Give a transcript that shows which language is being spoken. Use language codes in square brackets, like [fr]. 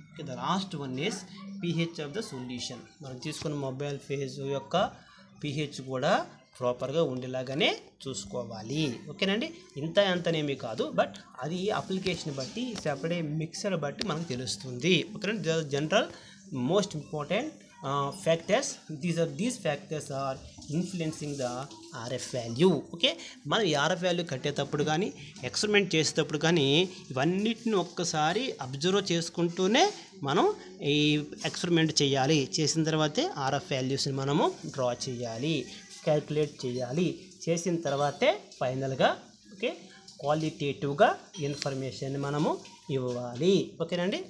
[en] The last one is pH of the solution. [te] మనం తీసుకున్న mobile phase యొక్క pH కూడా ప్రాపర్గా ఉండేలాగానే చూసుకోవాలి. ఓకేనండి. ఇంత అంతనేమీ కాదు, బట్ అది అప్లికేషన్ బట్టి, సెపరేట్ మిక్సర్ బట్టి మనకు తెలుస్తుంది. ఓకేనండి. [en] General most important factors. These factors are influencing the RF value. [te] Okay, మనం ఈ RF వాల్యూ కట్టేటప్పుడు కానీ ఎక్స్పెరిమెంట్ చేసేటప్పుడు కానీ ఇవన్నిటిని ఒక్కసారి అబ్జర్వ్ చేసుకుంటూనే మనం ఈ ఎక్స్పెరిమెంట్ చేయాలి. చేసిన తర్వాతే RF వాల్యూస్ని మనము డ్రా చేయాలి, క్యాల్కులేట్ చేయాలి. చేసిన తర్వాతే ఫైనల్గా ఓకే క్వాలిటేటివ్గా ఇన్ఫర్మేషన్ మనము ఇవ్వాలి. ఓకేనండి.